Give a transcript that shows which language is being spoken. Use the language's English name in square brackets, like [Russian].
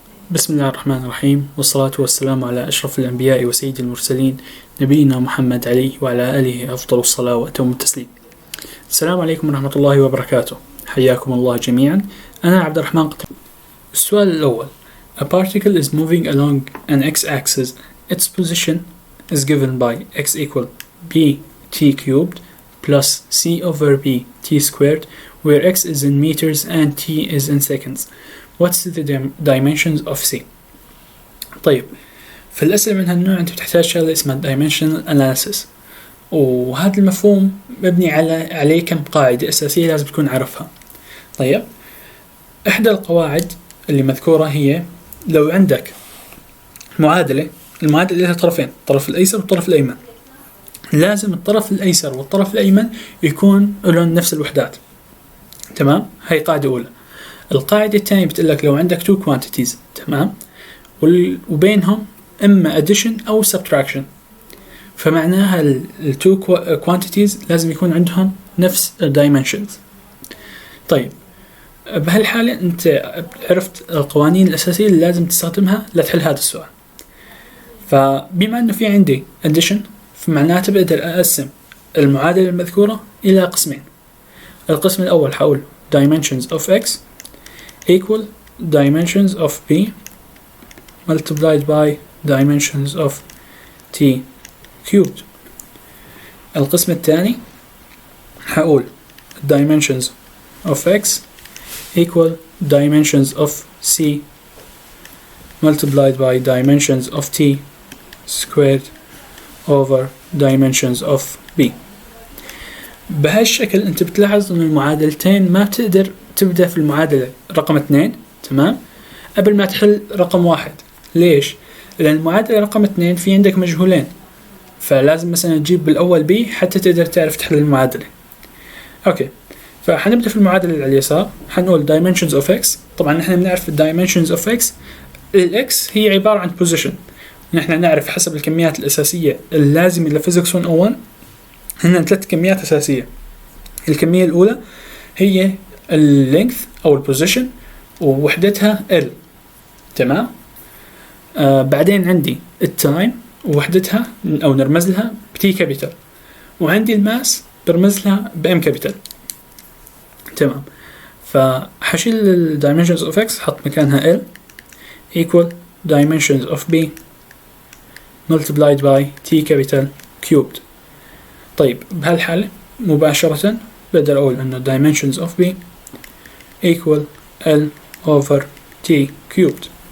[Arabic] بسم الله الرحمن الرحيم، والصلاة والسلام على أشرف الأنبياء وسيد المرسلين نبينا محمد عليه وعلى آله أفضل الصلاة وأتم التسليم. السلام عليكم ورحمة الله وبركاته، حياكم الله جميعا. أنا عبدالرحمن قطرنجي. السؤال الأول: [English] A particle is moving along an x-axis. Its position is given by x equal b t cubed plus c over b t squared, where x is in meters and t is in seconds. What's the dimensions of C? [Arabic] طيب، في الأسئلة من هالنوع أنت بتحتاج شغلة اسمها dimensional analysis، وهذا المفهوم مبني عليه كم قاعدة أساسية لازم تكون عارفها. طيب، إحدى القواعد اللي مذكورة هي لو عندك المعادلة لها طرفين، الطرف الأيسر والطرف الأيمن، لازم الطرف الأيسر والطرف الأيمن يكون لهم نفس الوحدات. تمام؟ هاي قاعدة أولى. القاعدة الثانية بتقولك لو عندك two quantities، تمام، وبينهم إما addition أو subtraction، فمعناها ال two quantities لازم يكون عندهم نفس dimensions. طيب، بهالحالة أنت عرفت القوانين الأساسية اللي لازم تستخدمها لتحل هذا السؤال. فبما أنه في عندي addition، فمعناته بقدر أقسم المعادلة المذكورة إلى قسمين. القسم الأول حقول [English] dimensions of x equal dimensions of b multiplied by dimensions of t cubed. [Arabic] القسم الثاني حقول [English] dimensions of x equal dimensions of c multiplied by dimensions of t squared over dimensions of b. [Arabic] بهالشكل انت بتلاحظ ان المعادلتين ما بتقدر تبدأ في المعادلة رقم 2 تمام قبل ما تحل رقم 1. ليش؟ لأن المعادلة رقم 2 في عندك مجهولين، فلازم مثلا تجيب بالأول b حتى تقدر تعرف تحل المعادلة. أوكي، فحنبدأ في المعادلة اللي على اليسار، حنقول [English] dimensions of x. [Arabic] طبعا نحن بنعرف dimensions of x، الx هي عبارة عن position. نحن نعرف حسب الكميات الأساسية اللازمة لفيزيكس 101 هن 3 كميات أساسية. الكمية الأولى هي اللينث أو البوزيشن ووحدتها L، تمام. بعدين عندي التايم ووحدتها أو نرمز لها بتي كابيتال، وعندي الماس برمز لها بام كابيتال، تمام. فحشيل ال [English] dimensions of x [Arabic] حط مكانها [English] L equal dimensions of b multiplied by t capital cubed. طيب، بهالحالة مباشرة بقدر أقول إنه dimensions of b equal L over t cubed.